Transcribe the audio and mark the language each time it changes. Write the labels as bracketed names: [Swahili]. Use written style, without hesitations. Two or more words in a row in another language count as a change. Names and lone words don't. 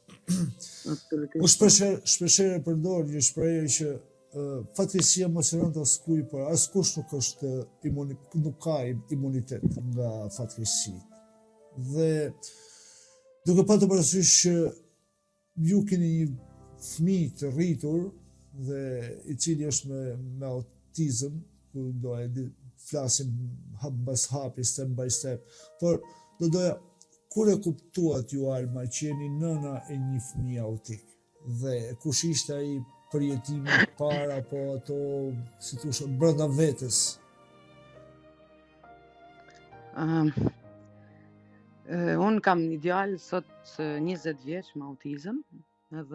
[Albanian] Unë shpeshherë përdor një shprehje që fatkeqësia mos e rënd askuj, por askush nuk ka imunitet nga fatkeqësia. Dhe duke patur parasysh që ju keni një fëmijë të rritur dhe i cili është me autizëm, ku do e flasim hap mbas hapi, [English] step by step, [Albanian] por do doja, kur e kuptuat ju Alma që jeni nëna e një fëmijë autik dhe kush ishte ai përjetimi para apo ato, si thosh, brenda vetes? Unë kam një djalë sot 20 vjeç me autizëm dhe